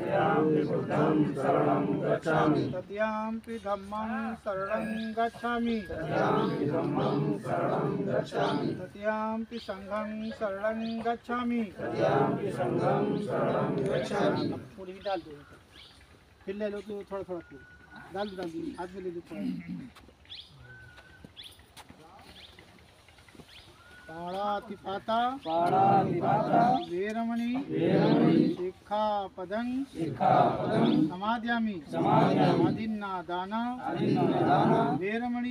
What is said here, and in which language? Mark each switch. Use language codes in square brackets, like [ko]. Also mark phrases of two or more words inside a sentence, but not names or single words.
[pi] तृतीयंपि धम्मं शरणं गच्छामि तृतीयंपि संघं शरणं गच्छामि। [hi] पूरी डाल दो, फिर ले लो तो थोड़ा थोड़ा फूल डाल दो हाथ में ले लो थोड़ा। [pi] पाणातिपाता वेरमणि शिक्षापदं समादयामि आदिन्नादाना वेरमणि